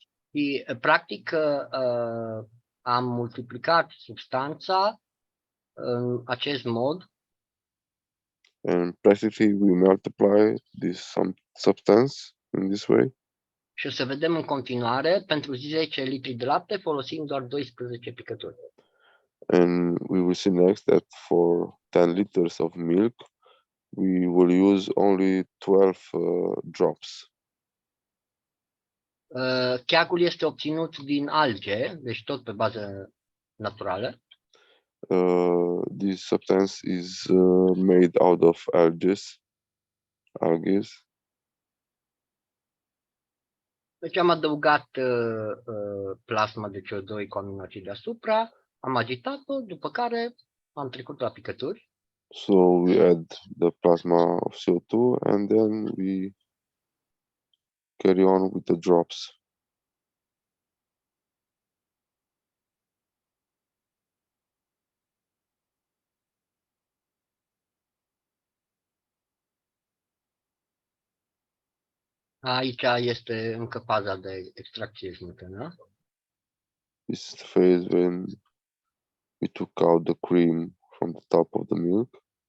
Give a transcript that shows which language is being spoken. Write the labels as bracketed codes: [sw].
[ro] Și practic am multiplicat substanța în acest mod. [en] And practically we multiply this substance in this way. [ro] Și o să vedem în continuare, pentru 10 litri de lapte folosim doar 12 picături. [en] And we will see next that for 10 liters of milk, we will use only 12 drops. [ro] Cheagul este obținut din alge, deci tot pe bază naturală. [en] This substance is made out of algae. [ro] Deci am adăugat plasma de CO2 cu aminoacid deasupra, am agitat-o, după care am trecut la picături. [en] So we add the plasma of CO2 and then we carry on with the drops. [ro] Aici este încă faza de extracție smântână. [en] This is the phase when we took out the cream from the top of the milk.